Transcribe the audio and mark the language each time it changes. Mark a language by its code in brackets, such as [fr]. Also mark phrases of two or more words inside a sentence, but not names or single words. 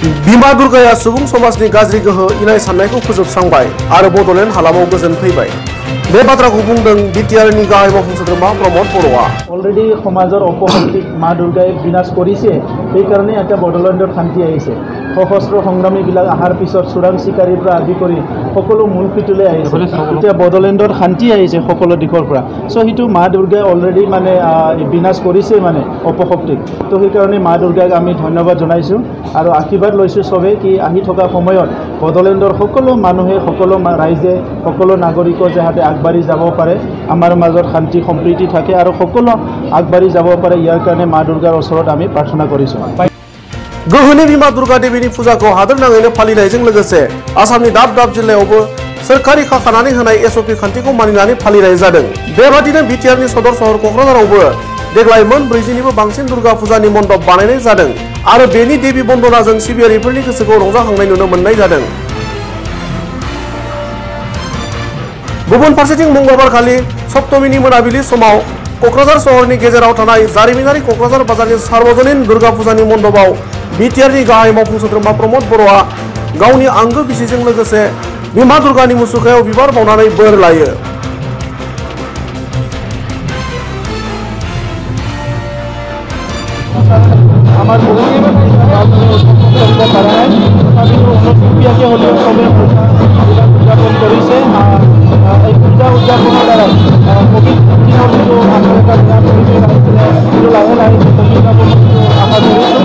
[brx] बिमा दुर्गाया सुबुं समाजनि गाज्रि गोहो इनाय साननायखौ फोजोबस्रांबाय आरो बडलेण्ड हालामाव गोजोन फैबाय। बे बाथ्राखौ बुंदों बिटिआरनि गाहाय मावफुं सोद्रोमा प्रमद बर'आ। [as] অলৰেডী সমাজৰ অপশক্তি মা দুৰ্গাই বিনাশ करिছে এই কারণে একটা বডলেণ্ডৰ শান্তি আহিছে। সশস্ত্ৰ সংগ্ৰামীবিলাক আহাৰ পিছত চোৰাং চিকাৰীৰ পৰা আদি কৰি সকলো মূল পিটুলৈ আহিছে। এতিয়া বডলেণ্ডৰ শান্তি আহিছে সকলো দিশৰ পৰা। সো সেইটো মা দুৰ্গাই অলৰেডি মানে বিনাশ কৰিছে মানে অপশক্তিক। তো সেইকাৰণে মা দুৰ্গাক আমি ধন্যবাদ জনাইছোঁ আৰু আশীৰ্বাদ লৈছোঁ চবেই কি আহি থকা সময়ত বডলেণ্ডৰ সকলো মানুহে সকলো ৰাইজে সকলো নাগৰিকে যাতে আগবাঢ়ি যাব পাৰে, আমাৰ মাজত শান্তি সম্প্ৰীতি থাকে আৰু সকলো আগবাঢ়ি যাব পাৰে, ইয়াৰ কাৰণে মা দুৰ্গাৰ ওচৰত আমি প্ৰাৰ্থনা কৰিছোঁ। [brx] गोहोनि बिमा दुर्गा देवीनि फुजाखौ हादोरनाङैनो फालिनायजों लोगोसे आसामनि दाब दाब जिल्लायावबो सोरखारि खाखानानै होनाय एसअपि खान्थिखौ मानिनानै फालिनाय जादों। बेबादिनो बिटिआरनि सदर सहर क'क्राझारावबो देग्लाय मोन 40निबो बांसिन दुर्गा फुजानि मण्डप बानायनाय जादों आरो बेनि देवी बन्दनाजों सिबियारिफोरनि गोसोखौ रंजाखांनाय नुनो मोननाय जादों। गुबुन फारसेथिं मंगलबारखालि सप्तमीनि मोनाबिलि समाव क'क्राझार सहरनि गेजेराव थानाय जारिमिनारि क'क्राझार बाजारनि सार्वजनिन दुर्गा फुजानि मण्डपाव बिटिआरनि गाहाय मावफुं सोद्रोमा प्रमद बर'आ गावनि आंगो बिसिजों लोगोसे बिमा दुर्गानि मुसुखायाव बिबार बावनानै बोर लायो। [as] আমার উদযাপন কৰিছে। এই পূজা উদযাপনৰ দ্বাৰা কোভিড যিটো আমাৰ এটা পৰিৱেশ আহিছিলে সেইটো লাহে লাহে কমিব যিটো আশা কৰিছোঁ।